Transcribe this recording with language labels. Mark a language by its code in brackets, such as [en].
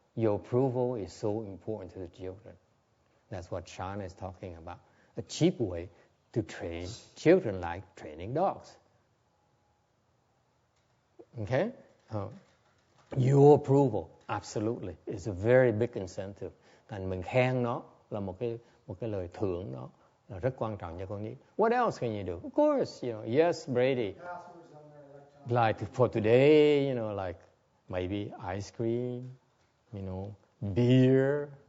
[en] Your approval is so important to the children. That's what Sean is talking about. A cheap way to train children like training dogs. Okay? Your approval, absolutely, is a very big incentive. [vi] Thành mình khen nó là một cái lời thưởng đó là rất quan trọng cho con nít. [en] What else can you do? Of course, yes, Brady. Like for today, like maybe ice cream, beer.